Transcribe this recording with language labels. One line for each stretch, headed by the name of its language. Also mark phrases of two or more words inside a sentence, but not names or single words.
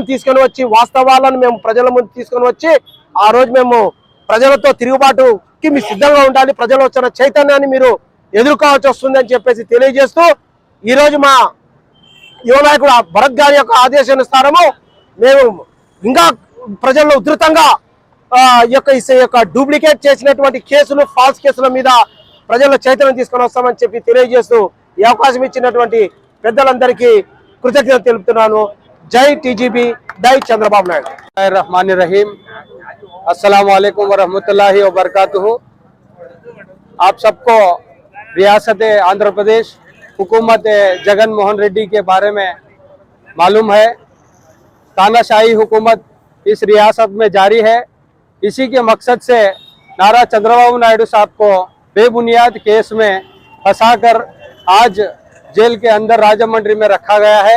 Telugu: తీసుకొని వచ్చి వాస్తవాలను మేము ప్రజల ముందు తీసుకొని వచ్చి ఆ రోజు మేము ప్రజలతో తిరుగుబాటుకి మీ సిద్ధంగా ఉండాలి, ప్రజలు వచ్చిన చైతన్యాన్ని మీరు ఎదుర్కోవాల్సి వస్తుంది అని చెప్పేసి తెలియజేస్తూ ఈరోజు మా యువ నాయకుడు భరత్ గారి యొక్క ఆదేశానుసారము మేము ఇంకా ప్రజల్లో ఉధృతంగా ఈ యొక్క డూప్లికేట్ చేసినటువంటి కేసులు, ఫాల్స్ కేసుల మీద ప్రజల్లో చైతన్యం తీసుకొని వస్తామని చెప్పి తెలియజేస్తూ ఈ అవకాశం ఇచ్చినటువంటి పెద్దలందరికీ కృతజ్ఞత తెలుపుతున్నాను. జై టీజీబీ, జై చంద్రబాబు నాయుడు.
Arabic: رحمن رحيم، السلام عليكم ورحمة الله وبركاته.
Urdu: آپ سب کو ریاست آندھرا پردیش حکومت جگن موہن ریڈی کے بارے میں معلوم ہے. تاناشاہی حکومت اس ریاست میں جاری ہے. اسی کے مقصد سے نارا چندرابابو نائیڈو صاحب کو بےبنیاد کیس میں پھنسا کر آج جیل کے اندر راجمنڈری میں رکھا گیا ہے.